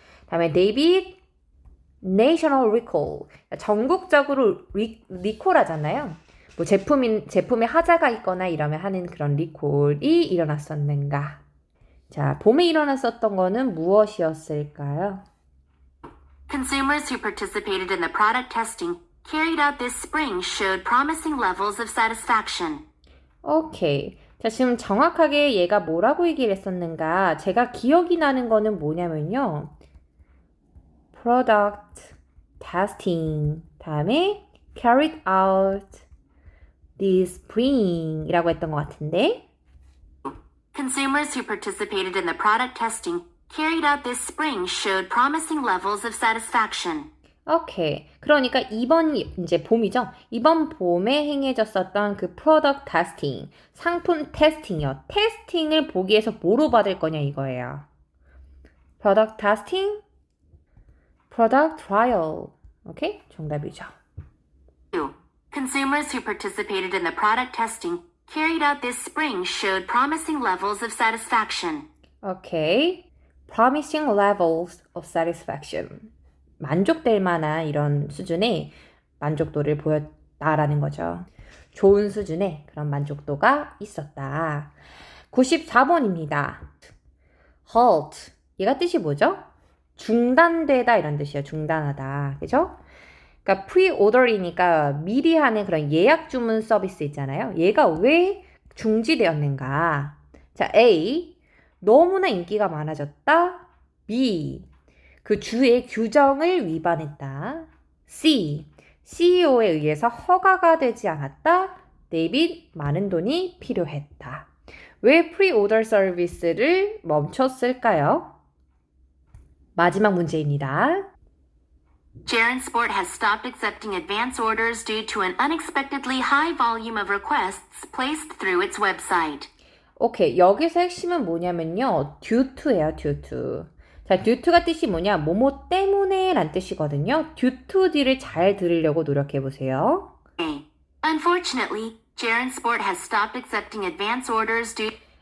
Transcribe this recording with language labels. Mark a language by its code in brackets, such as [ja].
[en] 다음에 David. national recall. [ko] 전국적으로 리콜하잖아요. 뭐 제품에 하자가 있거나 이러면 하는 그런 리콜이 일어났었는가? 자, 봄에 일어났었던 거는 무엇이었을까요? [en] Consumers who participated in the product testing carried out this spring showed promising levels of satisfaction. [ko] 오케이. 자, 지금 정확하게 얘가 뭐라고 얘기를 했었는가? 제가 기억이 나는 거는 뭐냐면요. [en] product testing 다음에 carried out this spring [ko] 이라고 했던 것 같은데 [en] Consumers who participated in the product testing carried out this spring showed promising levels of satisfaction. [ko] 오케이. 그러니까 이번 이제 봄이죠. 이번 봄에 행해졌었던 그 프로덕트 테스팅, 상품 테스팅이요. 테스팅을 보기에서 뭐로 받을 거냐 이거예요. 프로덕트 테스팅, 프로덕트 트라이얼. 오케이? 정답이죠. 2. [en] Consumers who participated in the product testing carried out this spring showed promising levels of satisfaction. 오케이. Promising levels of satisfaction. [ko] 만족될 만한 이런 수준의 만족도를 보였다라는 거죠. 좋은 수준의 그런 만족도가 있었다. 94번입니다. halt. 얘가 뜻이 뭐죠? 중단되다 이런 뜻이에요. 중단하다. 그죠? 그러니까 pre-order이니까 미리 하는 그런 예약 주문 서비스 있잖아요. 얘가 왜 중지되었는가? 자, A. 너무나 인기가 많아졌다. B. 그 주의 규정을 위반했다. C. CEO에 의해서 허가가 되지 않았다. 데이빗, 많은 돈이 필요했다. 왜 프리오더 서비스를 멈췄을까요? 마지막 문제입니다. [en] Jaren Sport has stopped accepting advance orders due to an unexpectedly high volume of requests placed through its website. [ko] 오케이, 여기서 핵심은 뭐냐면요. due to예요, due to. 자, due to가 뜻이 뭐냐? 뭐뭐 때문에 란 뜻이거든요. due to D를 잘 들으려고 노력해보세요. A. [en] Unfortunately, Jaren Sport has stopped accepting advance orders due